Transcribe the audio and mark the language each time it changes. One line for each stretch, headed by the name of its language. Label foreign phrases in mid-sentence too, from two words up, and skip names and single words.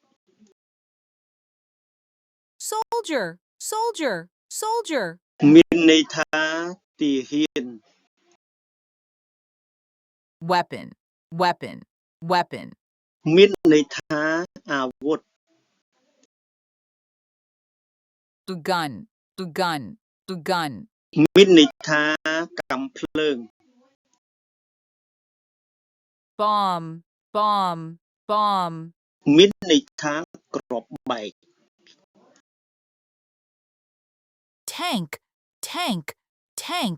English: Soldier, soldier, soldier.
Khmer: មានន័យថាទាហាន
English: Weapon, weapon, weapon.
Khmer: មានន័យថាអាវុធ
English: To gun, to gun, to gun.
Khmer: មានន័យថាកាំភ្លើង
English: Bomb, bomb, bomb.
Khmer: មានន័យថាគ្រាប់បែក
English: Tank, tank, tank.